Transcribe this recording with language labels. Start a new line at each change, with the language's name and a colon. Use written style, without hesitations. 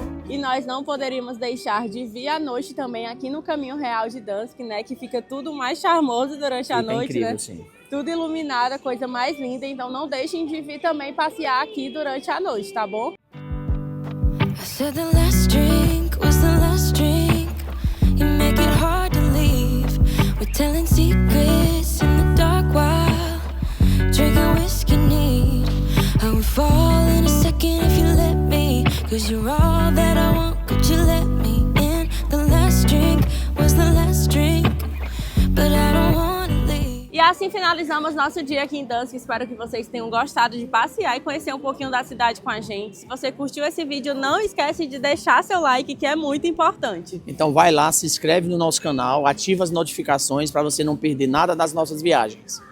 Portuguese: E nós não poderíamos deixar de vir à noite também aqui no Caminho Real de Gdansk, né? Que fica tudo mais charmoso durante a noite, incrível, né? Sim. Tudo iluminado, a coisa mais linda. Então não deixem de vir também passear aqui durante a noite, tá bom?
English: I said the last drink was the last drink. You make it hard to leave. We're telling secrets in the dark while drinking whiskey neat. I would fall in a second if you let me, 'cause you're all that I want, could you let me in? The last drink was the last drink, but I don't wanna leave.
Portuguese: E assim finalizamos nosso dia aqui em Gdansk. Espero que vocês tenham gostado de passear e conhecer um pouquinho da cidade com a gente. Se você curtiu esse vídeo, não esquece de deixar seu like, que é muito importante. Então vai lá, se inscreve no nosso canal, ativa as notificações para você não perder nada das nossas viagens.